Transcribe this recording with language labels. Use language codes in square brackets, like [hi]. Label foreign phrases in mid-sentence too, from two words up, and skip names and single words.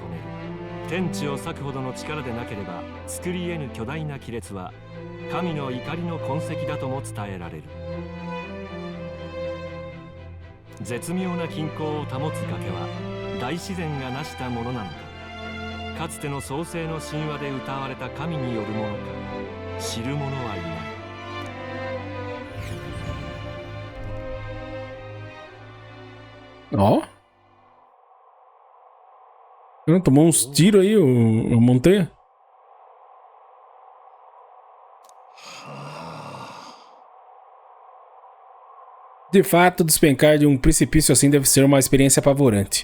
[ja] 天地を裂くほどの力でなければ作り得ぬ巨大な亀裂は神の怒りの痕跡だとも伝えられる。絶妙な均衡を保つ崖は大自然が成したものなのか、かつての創世の神話で歌われた神によるものか、知る者はいない。 [pt] Ó. Tomou uns tiros aí, a montanha. De fato, despencar de um precipício assim deve ser uma experiência apavorante.